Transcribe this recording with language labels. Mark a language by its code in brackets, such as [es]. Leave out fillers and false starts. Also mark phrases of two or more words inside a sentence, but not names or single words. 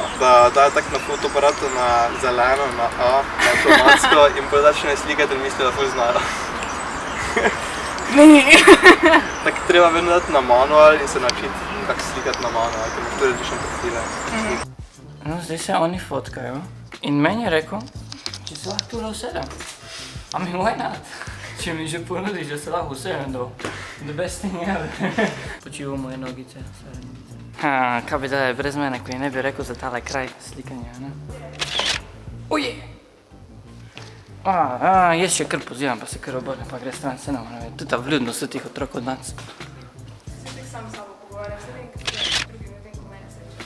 [sl] Da dajo tako na fotoaparatu na zeleno, na A, na avtomatsko in pol začne slikati in misli, da ful znajo. Ni. Tako treba vedno dati na manual in se naučiti, kako slikati na manual, ker imaš tudi različne profile. No, zdaj se oni fotkajo in meni je rekel, če se lahko tule usedem. [en] I mean, why not? [sl] Če mi že ponudiš, da se lahko usedem [en] do the best thing ever. [sl] Počivam moje nogice, stare nogice. Kaj bi dali brez mene, ko je ne bi rekel za tale kraj slikanja, ne? Uje! Jaz še kar pozivam, pa se kar obrne, pa gre stran, se ne mora vedeti. Tudi ta vljudnost od tih otrok od nas. Se tek sam s sabo pogovarjam, se vem, kako je drugi medtem, ko mene sreča.